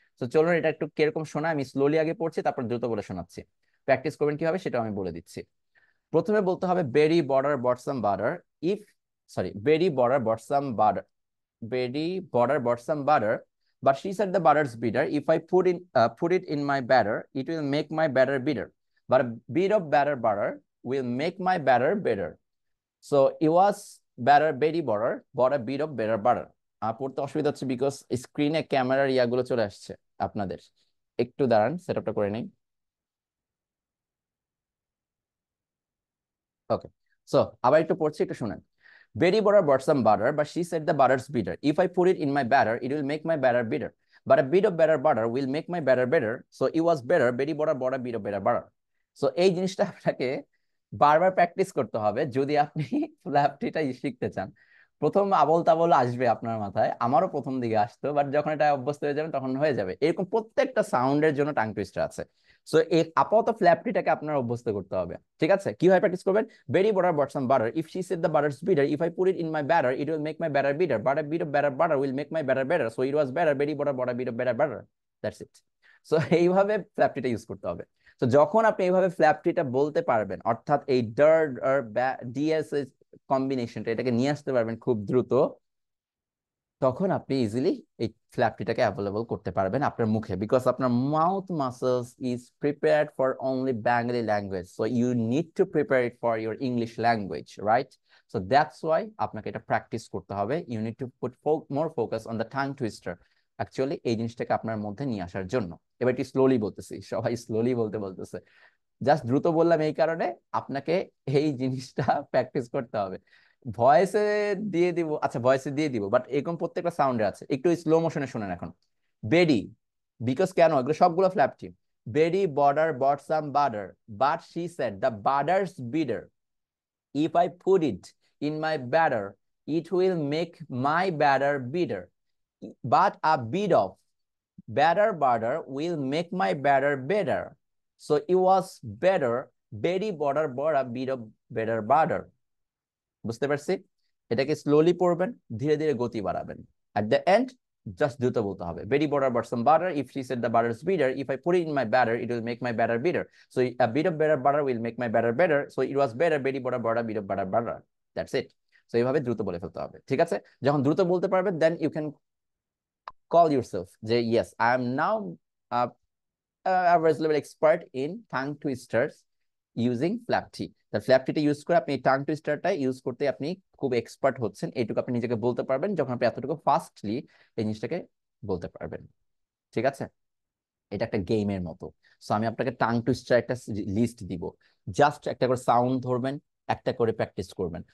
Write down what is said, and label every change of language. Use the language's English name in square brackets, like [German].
[Bangla] তো চলুন এটা একটু কিরকম শোনায়, আমি স্লোলি আগে পড়ছি, তারপর দ্রুত বলে শোনাচ্ছি। প্র্যাকটিস করবেন কিভাবে সেটা আমি বলে দিচ্ছি। প্রথমে বলতে হবে [English] Betty border bought some butter, if, sorry, Betty border bought some butter, Betty border bought some butter, but she said the butter's bitter. If I put it in my batter, it will make my batter bitter. But a bit of batter butter will make my batter bitter. So it was batter Betty butter, bought a bit of batter butter. [Bangla] পড়তে অসুবিধা হচ্ছে because স্ক্রিনে ক্যামেরার ইয়াগুলো চলে আসছে আপনাদের। একটু দাঁড়ান, সেট আপটা করে নেই। ওকে, সো আবার একটু পড়ছি, একটু শুনেন। [English] Betty bought some butter, but she said the butter's bitter. If I put it in my batter, it will make my batter bitter. But a bit of better butter will make my batter better. So it was better. Betty bought a bit of better butter. [Bangla] So এই জিনিসটা আপনাকে বারবার practice করতে হবে যদি আপনি ফ্ল্যাপটিটা শিখতে চান। প্রথম আবল তাবল আসবে আপনার মাথায়, আমারও প্রথম দিকে আসতো, বাট যখন এটা অভ্যস্ত হয়ে যাবে তখন হয়ে যাবে। এরকম প্রত্যেকটা সাউন্ডের জন্য টাং টুইস্টার আছে। সো এই আপাতত ফ্ল্যাপটিটাকে আপনার অভ্যস্ত করতে হবে। ঠিক আছে? কিভাবে প্র্যাকটিস করবেন? [English] Betty bought some butter. If she said the butter's bitter, if I put it in my batter, it will make my batter bitter. But a bit of better butter will make my batter better. So it was better. Betty bought a bit of better butter. That's it. [Bangla] So এইভাবে ফ্ল্যাপটিটা use করতে হবে। তো যখন আপনি এইভাবে ফ্ল্যাপটিটা বলতে পারবেন, অর্থাৎ এই ডার আর ডিএস কম্বিনেশনটা এটাকে নিয়ে আসতে পারবেন খুব দ্রুত, তখন আপনি ইজিলি এই ফ্ল্যাপটিটাকে অ্যাভেলেবল করতে পারবেন আপনার মুখে, বিকজ আপনার [English] mouth muscles is prepared for only Bengali language, so you need to prepare it for your English language, [Bangla] right? So that's why আপনাকে এটা প্র্যাকটিস করতে হবে। [English] you need to put more focus on the tongue twister, [Bangla] actually এই জিনিসটাকে আপনার মধ্যে নিয়ে আসার জন্য। এবার একটু স্লোলি বলতেছি, সবাই স্লোলি বলতেছে, জাস্ট দ্রুত বললাম এই কারণে আপনাকে এই জিনিসটা প্র্যাকটিস করতে হবে। ভয়েসে দিয়ে দিব, আচ্ছা ভয়েসে দিয়ে দিব, বাট এরকম প্রত্যেকটা সাউন্ডে আছে। একটু স্লো মোশনে শুনেন এখন। বেডি, বিকজ কেন? এগুলো সবগুলো ফ্ল্যাপ টিম। [English] Betty border bought some butter, but she said the butter's bitter. If I put it in my batter, it will make my batter bitter. But a bit of better butter will make my batter better. So it was better. Betty butter bought a bit of better butter. [Bangla] বুঝতে পারছি? এটাকে slowly পড়বেন, ধীরে ধীরে গতি বাড়াবেন। [English] At the end, just [Bangla] দ্রুত বলতে হবে। [English] Betty bought some butter. If she said the butter is bitter, if I put it in my batter, it will make my batter bitter. So a bit of better butter will make my batter better. So it was better. Betty bought a bit of better butter. That's it. [Bangla] So এইভাবে দ্রুত বলে ফেলতে হবে। ঠিক আছে? যখন দ্রুত বলতে পারবেন, [English] then you can call yourself যে yes, I am now a average level expert in tongue twisters using flapty. [Bangla] তার ফ্ল্যাপটিটা ইউজ করে আপনি টাং টুইস্টারটা ইউজ করতে আপনি খুব এক্সপার্ট হচ্ছেন, এইটুকু আপনি নিজেকে বলতে পারবেন যখন আপনি এতটুকু ফাস্টলি এই জিনিসটাকে বলতে পারবেন। ঠিক আছে? এটা একটা গেমের মতো। সো আমি আপনাকে টাং টুইস্টার একটা লিস্ট দিব, জাস্ট একটা করে সাউন্ড ধরবেন, একটা করে প্র্যাকটিস করবেন।